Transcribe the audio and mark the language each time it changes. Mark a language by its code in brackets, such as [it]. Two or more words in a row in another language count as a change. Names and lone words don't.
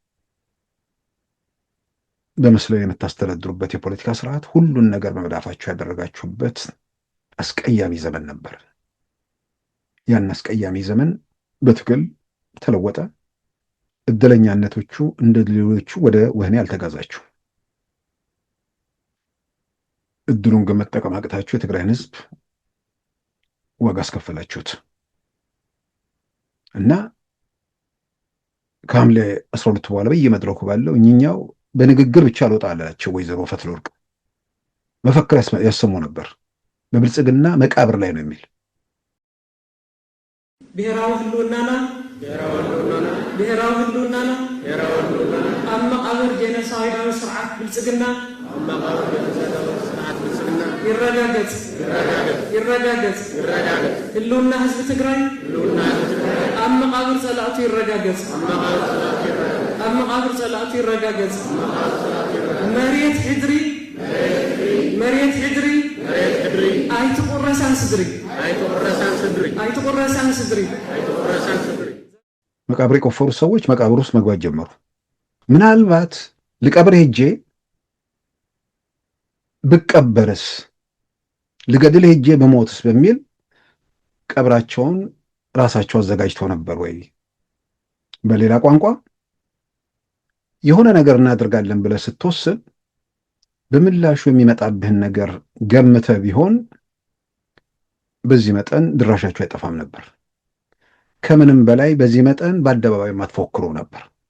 [am] በመስለው የምታስተዳድሩበት የፖለቲካ ስርዓት ሁሉን ነገር በመዳፋችሁ ያደረጋችሁበት አስቀያሚ ዘመን ነበር። ያን አስቀያሚ ዘመን በትግል ተለወጠ። እድለኛነቶቹ እንደ ሌሎቹ ወደ ወህኒ አልተጋዛችሁ። እድሉን ግን መጠቀም አቅታችሁ የትግራይን ህዝብ ዋጋ አስከፈላችሁት እና ከሐምሌ 12 በኋላ በየመድረኩ ባለው እኛው በንግግር ብቻ አልወጣ አላቸው። ወይዘሮ ፈትለወርቅ መፈክር ያሰሙ ነበር። በብልጽግና መቃብር ላይ ነው የሚል [ti] ብሔራዊ ህልውናና ኣብ መቃብር ጄኖሳይዳዊ ስርዓት ብልጽግና ይረጋገጽ ህልውና ህዝቢ ትግራይ ኣብ መቃብር ጸላእቱ ይረጋገጽ መሬት ሕድሪ ኣይትቁረሳን ስድሪ [am] መቃብር የቆፈሩ ሰዎች መቃብር ውስጥ መግባት ጀመሩ። ምናልባት ልቀብር ሄጄ ብቀበርስ፣ ልገድል ሄጄ በሞትስ በሚል ቀብራቸውን ራሳቸው አዘጋጅተው ነበር ወይ? በሌላ ቋንቋ የሆነ ነገር እናደርጋለን ብለህ ስትወስን በምላሹ የሚመጣብህን ነገር ገምተህ ቢሆን በዚህ መጠን ድራሻቸው አይጠፋም ነበር። ከምንም በላይ በዚህ መጠን በአደባባይ ማትፎክሩ ነበር።